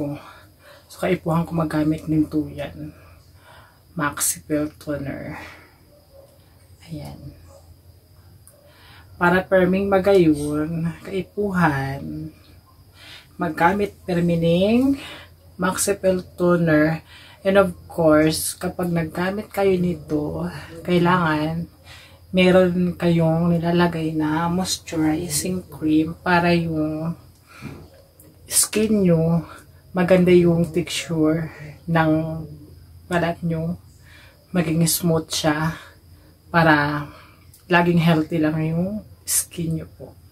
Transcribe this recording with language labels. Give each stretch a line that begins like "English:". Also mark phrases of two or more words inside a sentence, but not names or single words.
Bikol: So kaipuhan ko magamit ng tuyan. Maxi Pelt Toner. Ayan. Para perming magayon, kaipuhan, magamit permining Maxi Pelt Toner.
English: And of course,
Filipino: kapag naggamit kayo nito, kailangan meron kayong nilalagay na
English: moisturizing cream
Filipino: para yung skin nyo, maganda yung texture ng balat nyo, maging smooth siya para laging healthy lang yung skin nyo po.